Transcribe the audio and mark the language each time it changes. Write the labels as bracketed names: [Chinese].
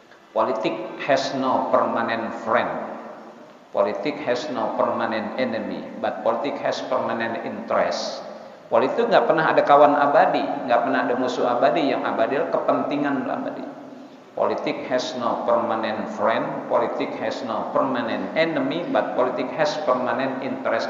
[English] Politik has no permanent friend. Politik has no permanent enemy, but politik has permanent interest. [Indonesian] Politik nggak pernah ada kawan abadi, nggak pernah ada musuh abadi. Yang abadi adalah kepentingan abadi. [English] Politik has no permanent friend, politik has no permanent enemy, but politik has permanent interest.